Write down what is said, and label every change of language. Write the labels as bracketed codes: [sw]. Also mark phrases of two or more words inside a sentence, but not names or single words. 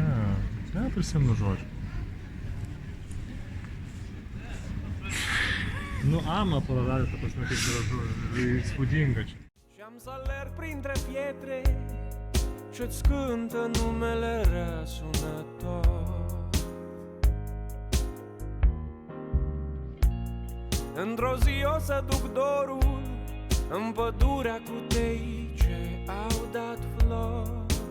[lt] Ne, prisimenu žodžiu. Nu, ama padarė, ta prasme, kaip gražu, įspūdinga čia. [ro] Și-am să alerg printre pietre și-ți cântă numele răsunător. Într-o zi o să duc dorul în pădurea cu tei ce au dat flori.